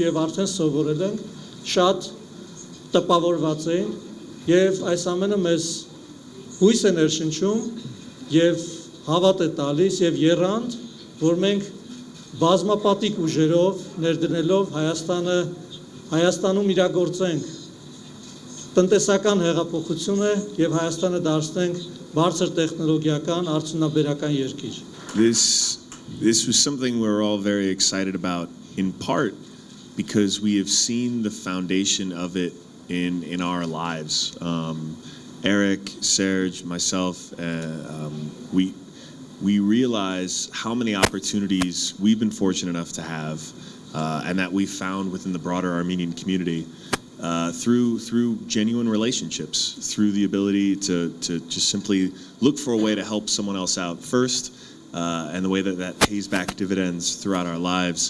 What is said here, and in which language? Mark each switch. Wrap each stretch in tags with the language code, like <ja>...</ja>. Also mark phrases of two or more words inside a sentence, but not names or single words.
<hy>եւ արդեն սովորել ենք, շատ տպավորված էին եւ այս ամենը մեզ հույս է ներշնչում եւ հավատ է տալիս եւ եռանդ, որ մենք բազմապատիկ ուժերով ներդնելով Հայաստանում իրագործենք տնտեսական հեղափոխությունը եւ Հայաստանը դարձնենք բարձր տեխնոլոգիական արդյունաբերական երկիր։</hy> <en>This was something we're all very excited about, in part because we have seen the foundation of it in our lives. Eric, Serge, myself, we realize how many opportunities we've been fortunate enough to have, and that we found within the broader Armenian community through genuine relationships, through the ability to just simply look for a way to help someone else out first, and the way that pays back dividends throughout our lives.</en>